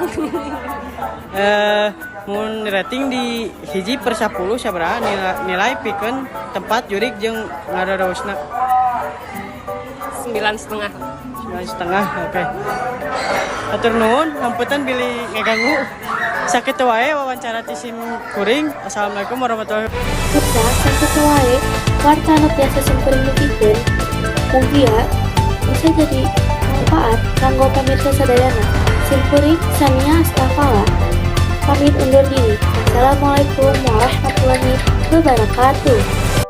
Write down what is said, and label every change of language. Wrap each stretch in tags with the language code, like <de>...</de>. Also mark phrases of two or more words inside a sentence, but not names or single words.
<su>Mun rating di 1/10 sabaraha nilai pikeun tempat jurig jeung ngadaroosna? 9,5. 9,5, oke. Atur nuhun, hamputan bilih ngeganggu. Sakitu wae wawancara ti simkuring.</su> <ar>السلام عليكم ورحمة الله وبركاته.</ar> <su>Kita sakitu wae warta anu tiasa simkuring nutikeun. Mugia bisa jadi manfaat kanggo pamirsa sadayana. Simkuring Sania Astafala pamit undur diri.</su> <ar>السلام عليكم ورحمة الله وبركاته.</ar>